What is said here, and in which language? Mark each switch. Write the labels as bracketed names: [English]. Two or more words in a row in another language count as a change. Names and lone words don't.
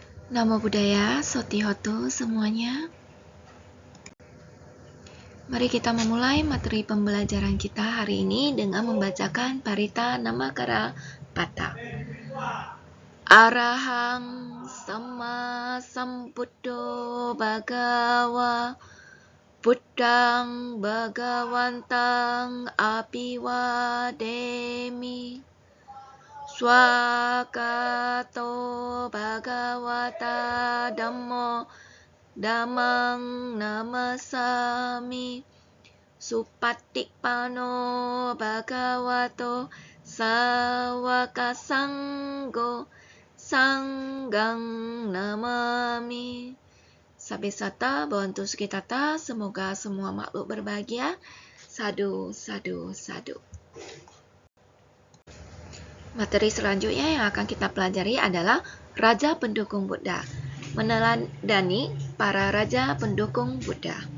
[Pali] Namo Buddhaya, Sotihoto semuanya. [Indonesian] Mari kita memulai materi pembelajaran kita hari ini dengan membacakan Parita Namakara Pata. [Pali] Arahang Sama Sambuddho Bhagawa Buddhang Bhagawantang Apiwademi Swakato Bhagawata Dhammo Dhammang namasami Supattikpano Bhagavato Sawaka Sanggo Sanggang namami. Sabesata Bhavantu Sukhitata, [Indonesian] semoga semua makhluk berbahagia. [Pali] Sadu, sadu, sadu. [Indonesian] Materi selanjutnya yang akan kita pelajari adalah Raja Pendukung Buddha. Meneladani para raja pendukung Buddha.